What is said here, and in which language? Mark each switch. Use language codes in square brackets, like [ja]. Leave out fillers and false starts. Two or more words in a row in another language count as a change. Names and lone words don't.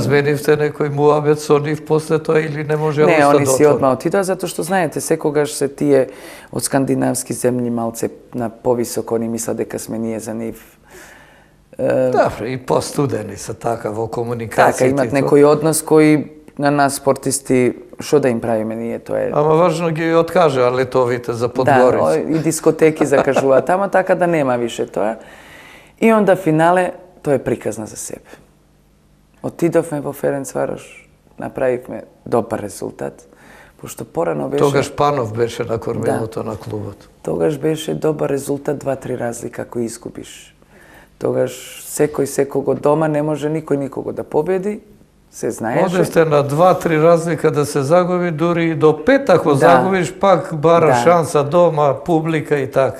[mk] Разменивте некој муабет со нив после тоа или не може Не, оста они до си тоа? одма отидоа, затоа што знаете, секогаш се тие од скандинавски земји малце на повисоко, они мислат дека сме ние за нив. Да, и постудени се така во комуникацијата. Така, имат некој однос кој на нас спортисти što da im pravime, [sr] nije to je... [mk] Ама важно ги откаже, а летовите за Подгорица. [sr] Da, i diskoteki zakažu, a tamo tako da nema više to. I onda finale, to je prikazna za sebe. [mk] Отидовме во Ференцварош, направивме добар резултат, пошто порано беше... Тогаш Панов беше на кормилото на клубот. Тогаш беше добар резултат, 2-3 разлика кои изгубиш. Тогаш секој дома не може никој никого да победи, се знаеше. Одесте на 2-3 разлика да се загуби, дури и до 5 ако загубиш, пак бара шанса дома, публика и така.